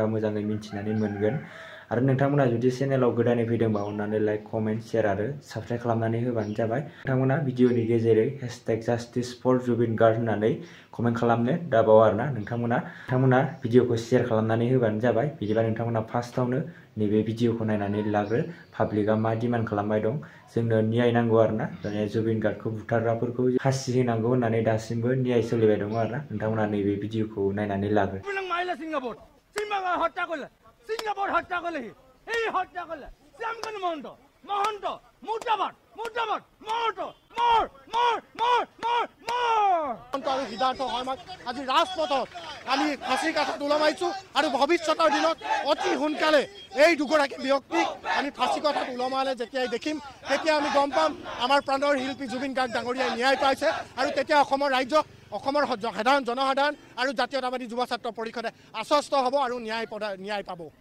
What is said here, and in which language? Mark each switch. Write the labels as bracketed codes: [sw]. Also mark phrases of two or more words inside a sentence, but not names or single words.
[brx] मोजाङै मिथिनानै मोनगोन आरो नोंथांमोना जुदि चेनेलाव गोदानै फैदोंबा अन्नानै लाइक कमेन्ट शेयार आरो साबस्क्राइब खालामनानै होबानो जाबाय नोंथांमोना भिडिअनि गेजेरै #JusticeForJubinGuard होननानै कमेन्ट खालामनो दाबाव आरोना नोंथांमोना भिडिअखौ शेयार खालामनानै होबानो जाबाय बिदिबा नोंथांमोना फार्स्टआवनो नैबे भिडिअखौ नायनानै लाग्रो पाब्लिकआ मा डिमान्ड खालामबाय दं जोंनो न्याय नांगौ आरोना दानिया जुबिन गार्डखौ बुथारग्राफोरखौ फासि होनांगौ होननानै दासिमबो न्याय सोलिबाय दङ आरोना नोंथांमोना नैबे भिडिअखौ नायनानै लाग्रो [bn] सिंगापुर হত্যা করলে সিঙ্গাপুর হত্যা করলে এই হত্যা করলে শ্যামকানু মহন্ত মহন্ত মুর্দাবাদ মুর্দাবাদ মহন্ত মর মর মর মর মর [as] আৰু সিদ্ধাৰ্থ শৰ্মাক আজি ৰাজপথত আমি ফাঁচি কাঠত ওলমাইছোঁ আৰু ভৱিষ্যতৰ দিনত অতি সোনকালে এই দুগৰাকী ব্যক্তিক আমি ফাঁচি কাঠত ওলমালে যেতিয়াই দেখিম তেতিয়া আমি গম পাম আমাৰ প্ৰাণৰ শিল্পী জুবিন গাৰ্গ ডাঙৰীয়াই ন্যায় পাইছে আৰু তেতিয়া অসমৰ ৰাইজ অসমৰ সাধাৰণ জনসাধাৰণ আৰু জাতীয়তাবাদী যুৱ ছাত্ৰ পৰিষদে আশ্বস্ত হ'ব আৰু ন্যায় পাব